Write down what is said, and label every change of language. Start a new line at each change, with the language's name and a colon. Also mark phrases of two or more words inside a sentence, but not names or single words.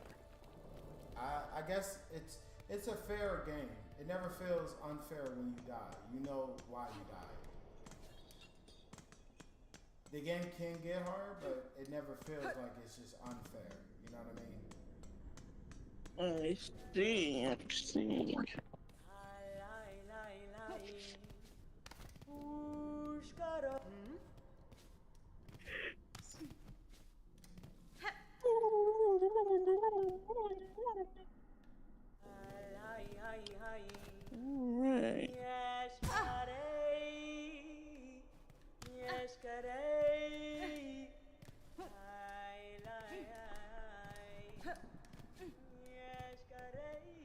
English: I guess it's a fair game. It never feels unfair when you die. You know why you died. The game can get hard, but it never feels like it's just unfair. You know what I mean? I see. I see. Lai lai lai. Ushkaro. Lai hai hai. Alright. Yashkarei. Yashkarei. Lai lai hai. Yashkarei.